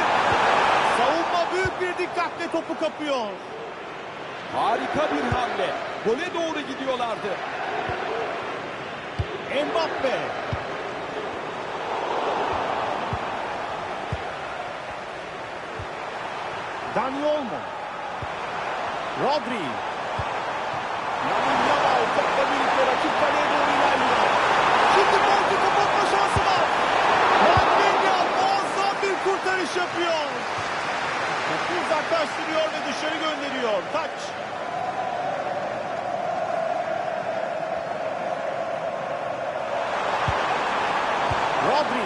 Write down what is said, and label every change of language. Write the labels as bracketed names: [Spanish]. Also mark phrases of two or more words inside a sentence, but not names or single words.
[Turkish] Savunma büyük bir dikkatle topu kapıyor. Harika bir hamle. Gole doğru gidiyorlardı. Mbappe. Dani Olmo. Rodri. Lamine Yamal topla birlikte rakip kaleye doğru ilerliyor. Şimdi Porto kapatma şansı var. Mandela muazzam bir kurtarış yapıyor. Topu uzaklaştırıyor ve dışarı gönderiyor. Taç. Rodri.